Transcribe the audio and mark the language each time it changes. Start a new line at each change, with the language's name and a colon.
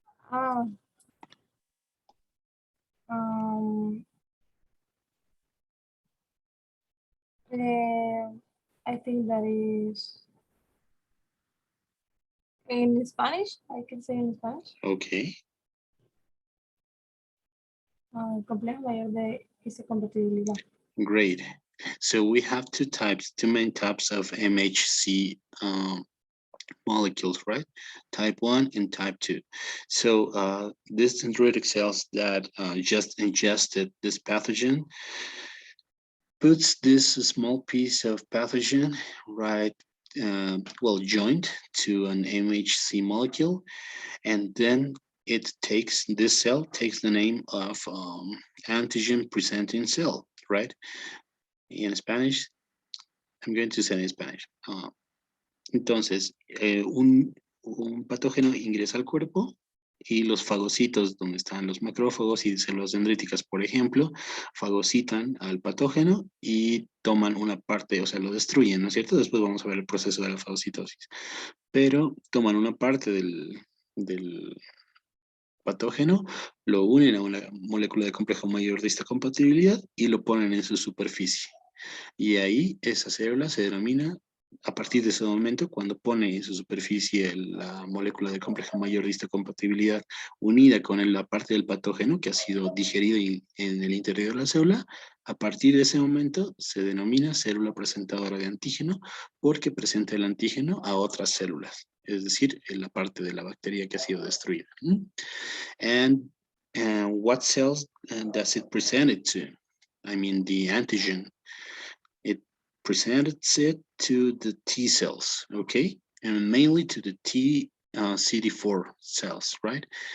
English: Ah, um, I think that is in Spanish. I can say in Spanish. Okay.
Spanish: Complejo mayor de histocompatibilidad.
English: Great. So we have two main types of MHC molecules, right? Type 1 and type 2. So these dendritic cells that just ingested this pathogen puts this small piece of pathogen right, well, joined to an MHC molecule, and then this cell takes the name of antigen presenting cell, right? In Spanish, I'm going to say in Spanish.
Spanish: Entonces, un patógeno ingresa al cuerpo y los fagocitos, donde están los macrófagos y células dendríticas, por ejemplo, fagocitan al patógeno y toman una parte, o sea, lo destruyen, ¿no es cierto? Después vamos a ver el proceso de la fagocitosis. Pero toman una parte del patógeno, lo unen a una molécula de complejo mayor de histocompatibilidad y lo ponen en su superficie. Y ahí esa célula se denomina, a partir de ese momento, cuando pone en su superficie la molécula de complejo mayor de histocompatibilidad unida con la parte del patógeno que ha sido digerido en el interior de la célula, a partir de ese momento se denomina célula presentadora de antígeno porque presenta el antígeno a otras células, es decir, en la parte de la bacteria que ha sido destruida.
English: And what cells does it present it to? I mean, the antigen. It presents it to the T cells, okay? And mainly to the T CD4 cells, right?